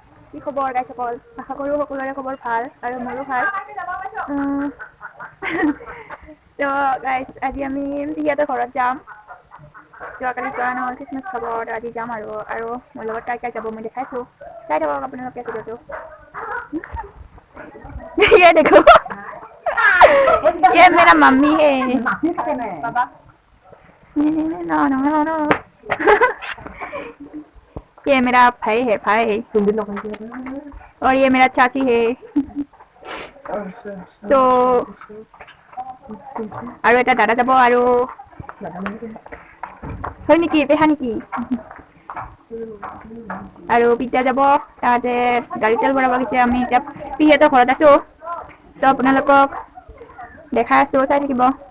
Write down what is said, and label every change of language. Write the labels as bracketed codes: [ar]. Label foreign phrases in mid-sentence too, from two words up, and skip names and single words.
[as] কি খবৰ গাইসকল? আশা কৰোঁ সকলোৰে খবৰ ভাল আৰু মোৰো ভাল। তো গাইজ আজি আমি সিহঁতৰ ঘৰত যাম। যোৱাকালি যোৱা নহ'ল খ্ৰীষ্টমাছ খাব, আজি যাম আৰু মোৰ লগত তাই যাব মই দেখাইছোঁ। চাই থাকক আপোনালোকে ভিডিঅ'টো। [hi] ये देखो ये मेरा मम्मी है बाबा [en] no no no no [hi] ये मेरा भाई है भाई और ये मेरा चाची है तो [as] আৰু এটা দাদা যাব আৰু হয় নেকি পেহা নেকি আৰু পিতা যাব তাতে গাড়ী তেল ভৰাব গৈছে আমি এতিয়া পিহঁতৰ ঘৰত আছোঁ তো আপোনালোকক দেখাই আছোঁ চাই থাকিব